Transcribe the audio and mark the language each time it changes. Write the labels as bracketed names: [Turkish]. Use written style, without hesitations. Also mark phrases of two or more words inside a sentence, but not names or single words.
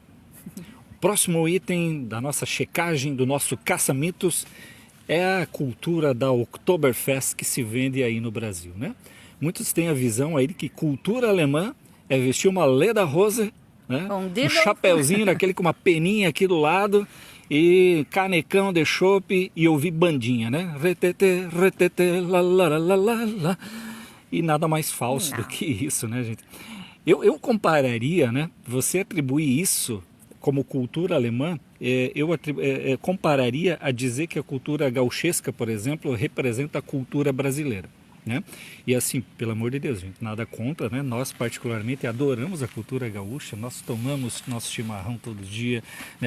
[Portuguese] Próximo item da nossa checagem, do nosso caça-mitos, é a cultura da Oktoberfest que se vende aí no Brasil, né? Muitos têm a visão aí de que cultura alemã é vestir uma lederhose, né? Um chapéuzinho daquele com uma peninha aqui do lado e canecão de chopp e ouvir bandinha, né? Retete, retete, la la la la la. E nada mais falso do que isso, né, gente? Eu compararia, né? Você atribuir isso como cultura alemã, eu compararia a dizer que a cultura gauchesca, por exemplo, representa a cultura brasileira, né? E assim, pelo amor de Deus, gente, nada contra, né? Nós particularmente adoramos a cultura gaúcha, nós tomamos nosso chimarrão todo dia, né?